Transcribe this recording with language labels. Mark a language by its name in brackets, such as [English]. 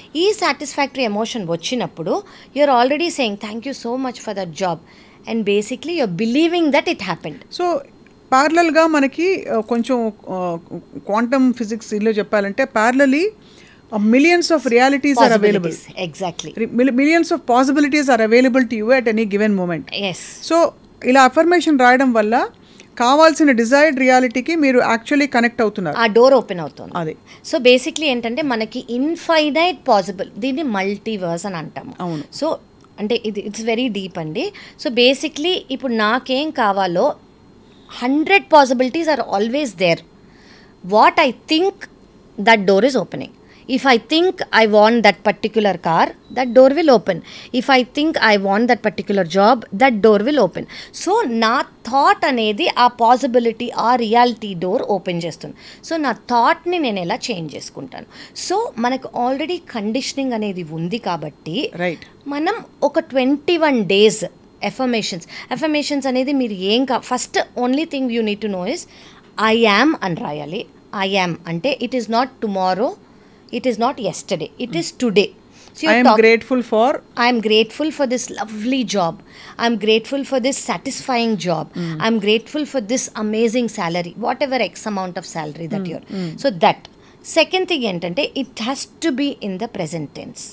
[English] ఈ satisfactory emotion వచ్చినప్పుడు you're already saying thank you so much for that job and basically you're believing that it happened. [Telugu] So ప్యారలల్గా మనకి కొంచెం quantum physics ఇలా చెప్పాలంటే ప్యారలలీ [English] millions of realities are available. Exactly. Millions of possibilities are available to you at any given moment. Yes. [Telugu] So ఇలా affirmation రాయడం వల్ల కావాల్సిన desired రియాలిటీకి మీరు యాక్చువల్లీ కనెక్ట్ అవుతున్నారు, ఆ డోర్ ఓపెన్ అవుతుంది. అదే. సో బేసిక్లీ ఏంటంటే మనకి ఇన్ఫైనైట్ పాసిబుల్, దీన్ని మల్టీవర్స్ అని అంటాము. అవును. [English] So అంటే it's very deep అండి. [Telugu] సో బేసిక్లీ ఇప్పుడు నాకేం కావాలో [English] 100 possibilities are always there. What I think, that door is opening. If I think I want that particular car, that door will open. If I think I want that particular job, that door will open. [Telugu] So నా thought అనేది ఆ possibility, ఆ reality door open చేస్తుంది. So నా థాట్ని నేను ఎలా change చేసుకుంటాను. So మనకు ఆల్రెడీ కండిషనింగ్ అనేది ఉంది కాబట్టి మనం ఒక 21 days ఎఫర్మేషన్స్ అనేది మీరు [English] first only thing you need to know is I am [Telugu] అని రాయాలి. [English] I am అంటే it is not tomorrow, it is not yesterday, it is today. So I am grateful for this lovely job, I am grateful for this satisfying job, I am grateful for this amazing salary, whatever x amount of salary that you're so that. Second thing entante, it has to be in the present tense.